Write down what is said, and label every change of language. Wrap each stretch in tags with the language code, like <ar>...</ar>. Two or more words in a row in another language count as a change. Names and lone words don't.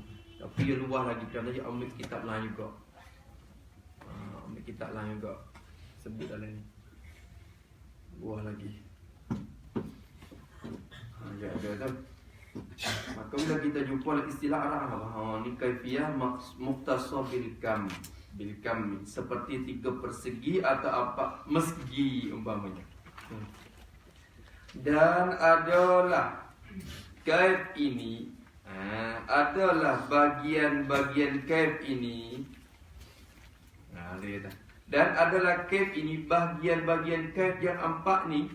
<ms>Tapi dia luas lagi kerana dia ambil kitab lain juga. Ambil kitab lain juga. Sebut dalam ni. Luas lagi. Ya ada tu. Maka bila kita jumpa istilah Arab, ni</ms> <ar>كيفية مختصة بالكم,</ar> <ms>seperti 3 persegi atau apa mesgi umpamanya. Dan adalah kaif ini, adalah bagian-bagian kaif ini. Dan adalah kaif ini bagian-bagian kaif yang 4 ni.</ms>